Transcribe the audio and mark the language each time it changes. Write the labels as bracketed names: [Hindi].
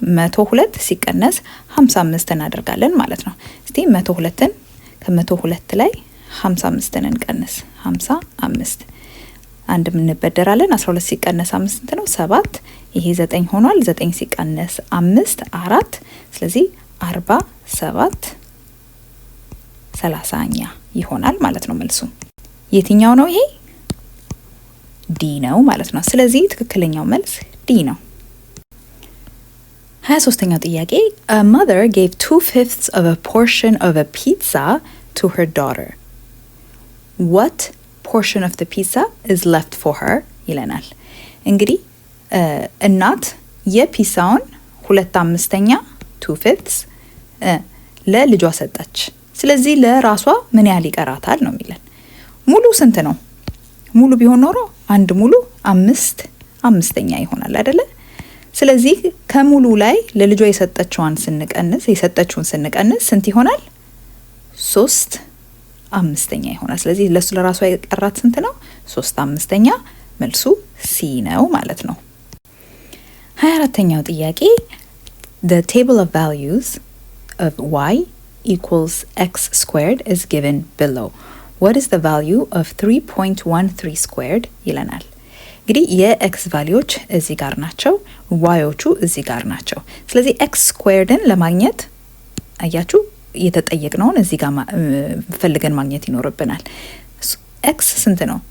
[Amharic] 102 ሲቀነስ 55 እናደርጋለን ማለት ነው። እስቲ 102ን ከ102 ላይ 55ን እንቀንስ 55 አንድ ምን እንበደራለን 12 ሲቀነስ 5 ስንት ነው? 7 ይሄ 9 ሆኗል። 9 ሲቀነስ 5 4 ስለዚህ 47 30ኛ ይሆናል ማለት ነው መልሱ። የትኛው ነው ይሄ? ዲ ነው ማለት ነው። ስለዚህ ትክክለኛው መልስ ዲ ነው። 23ኛው ጥያቄ [English] A mother gave 2/5 of a portion of a pizza to her daughter. What portion of the pizza is left for her? [Amharic] ይለናል። እንግዲህ እናት የፒዛውን 2/5ኛ 2/5 ለልጇ ሰጠች። ስለዚህ ለራሷ ምን ያህል ይቀራታል ነው የሚለን። ሙሉ ስንት ነው? ሙሉ ቢሆን ኖሮ አንድ ሙሉ 5/5 ይሆናል አይደለ? ስለዚህ ከሙሉ ላይ ለልጇ የሰጠችውን ስንቀንስ ስንት ይሆናል? 3/5 ይሆናል። ስለዚህ ለሱ ለራሷ የቀራት ስንት ነው? 3/5 መልሱ ሲ ነው ማለት ነው። 24ኛው ጥያቄ [English] The table of values of y equals x squared is given below. What is the value of 3.13 squared? [Amharic] ይለናል። እንግዲህ የኤክስ ቫልዩዎች እዚህ ጋር ናቸው፣ ዋዮቹ እዚህ ጋር ናቸው። ስለዚህ ኤክስ ስኩዌርድን ለማግኘት አያችሁ የተጠየቅነውን እዚህ ጋር ፈልገን ማግኘት ይኖርብናል። ኤክስ ስንት ነው?